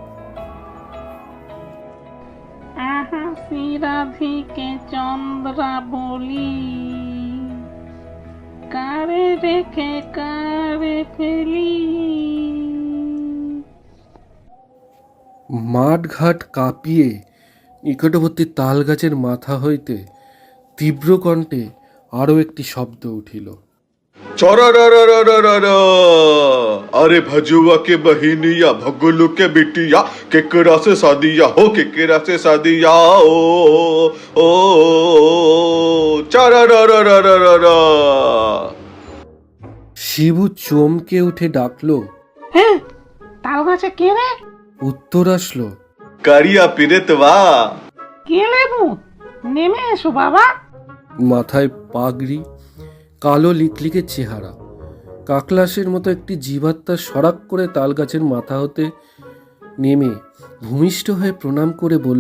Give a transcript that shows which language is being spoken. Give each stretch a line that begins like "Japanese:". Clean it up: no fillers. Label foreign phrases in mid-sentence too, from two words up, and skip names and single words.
Bangla: রাধিকে চন্দ্রা বলি, কারে রেখে কারে ফেলি। মাঠ ঘাট কাঁপিয়ে নিকটবর্তী তাল গাছের মাথা হইতে তীব্র কণ্ঠে আরো একটি শব্দ উঠিল।
Bhojpuri: अरे भजुआ के बहिनिया भगुलू के बिटिया केकरा से शादिया हो, केकरा से शादिया ओ ओ चारा।
Bangla: শিবু চমকে উঠে ডাকলো, হ্যাঁ, তাল গাছে কে রে? উত্তর আসলো, কারিয়া পিরেতবা। কে লেবু? নেমে এসো বাবা। মাথায় পাগড়ি, কালো লিকলিকে চেহারা, কাকলাসের মতো একটি জীবাত্মা সরাক করে তাল গাছের মাথা হতে নেমে ভূমিষ্ঠ হয়ে প্রণাম করে বলল,